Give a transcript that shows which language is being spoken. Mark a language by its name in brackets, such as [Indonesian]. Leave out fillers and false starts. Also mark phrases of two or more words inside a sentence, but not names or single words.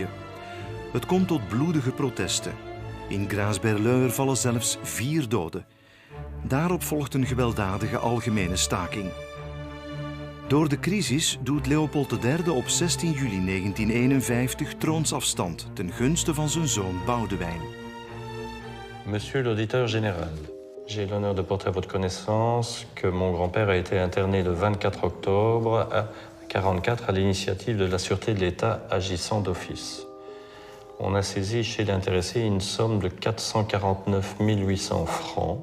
[Dutch] Het komt tot bloedige protesten. In Graz-Berleur vallen zelfs 4 doden. Daarop volgt een gewelddadige algemene staking. Door de crisis doet Leopold III op 16 juli 1951 troonsafstand ten gunste van zijn zoon Boudewijn. [French] Monsieur l'auditeur général, j'ai l'honneur de porter à votre connaissance que mon grand-père a été interné le 24 octobre à 1944 à l'initiative de la Sûreté de l'État agissant d'office. On a saisi chez l'intéressé une somme de 449 800 francs.